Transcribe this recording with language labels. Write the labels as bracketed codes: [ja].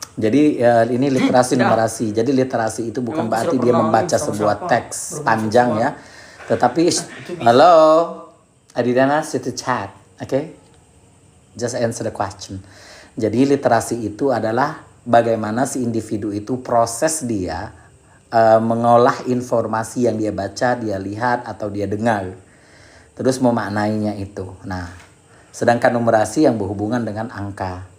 [id] Jadi ini literasi numerasi. Jadi literasi itu bukan berarti dia membaca sebuah teks panjang ya. Tetapi, [en] hello, I didn't ask you to chat, okay? Just answer the question. [id] Jadi literasi itu adalah bagaimana si individu itu proses dia mengolah informasi yang dia baca, dia lihat, atau dia dengar. Terus memaknainya itu. Nah, sedangkan numerasi yang berhubungan dengan angka.